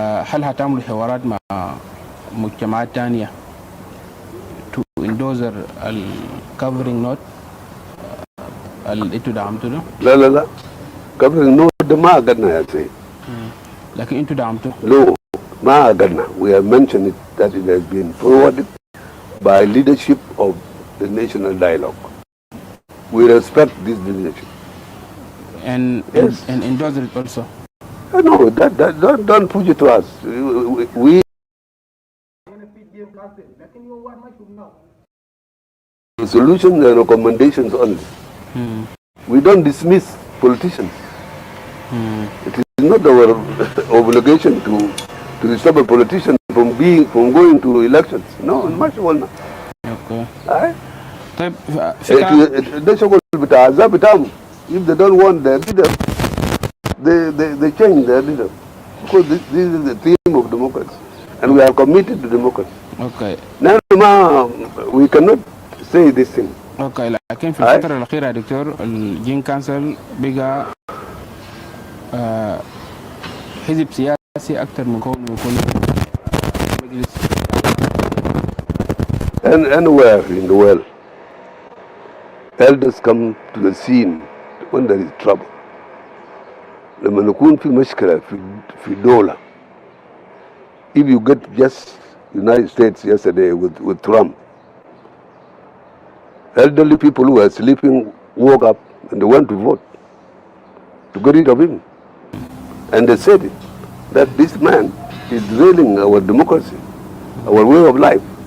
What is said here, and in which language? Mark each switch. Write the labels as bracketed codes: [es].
[ar] هل هتعملوا حوارات مع مجتمعات تانية [en] to endorse covering note [ar] اللي انتوا دعمتوا ده؟ لا covering note ده ما قدنا يا سيد. لكن انتوا دعمتوا؟ No, ما قدنا. [en] We have mentioned it that it has been forwarded by leadership of the national dialogue. We respect this leadership. And yes. And endorse it also. No, don't push it to us. We solutions and recommendations only. We don't dismiss politicians. It is not our obligation to stop a politician from going to elections. No, much more. Okay. [ar] طيب ده شغل بتاع الأحزاب بتاعهم. [en] If they don't want their leader, they change their leader. Because this is the theme of democracy. And we are committed to democracy. Okay. Now, we cannot say this thing. Okay. [ar] لكن في الفترة الأخيرة يا دكتور الجين كانسل بقى حزب سياسي أكثر من كونه يكون مجلس [en] anywhere in the world, elders come to the scene when there is trouble. [ar] لما نكون في مشكلة في دولة. [en] If you get just United States yesterday with Trump, elderly people who were sleeping woke up and they went to vote to get rid of him. And they said it, that this man is derailing our democracy, our way of life.